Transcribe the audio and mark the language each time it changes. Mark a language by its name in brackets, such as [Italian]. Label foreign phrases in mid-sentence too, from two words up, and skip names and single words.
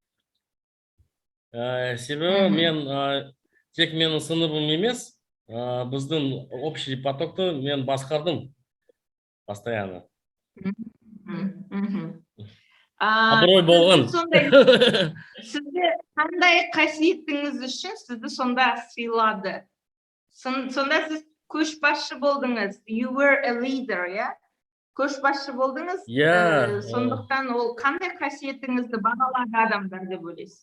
[Kazakh] Себебі мен тек менің сыныбым емес, біздің общий потокты мен басқардым постоянно. Абырой болған. Сізді қандай қасиетіңіз үшін сізді сонда сыйлады? Сонда сіз көшбасшы болдыңыз. [English] You were a leader, [Kazakh] иә? Көшбасшы болдыңыз. Сондықтан ол қандай қасиетіңізді бағалады адамдар деп ойлайсыз?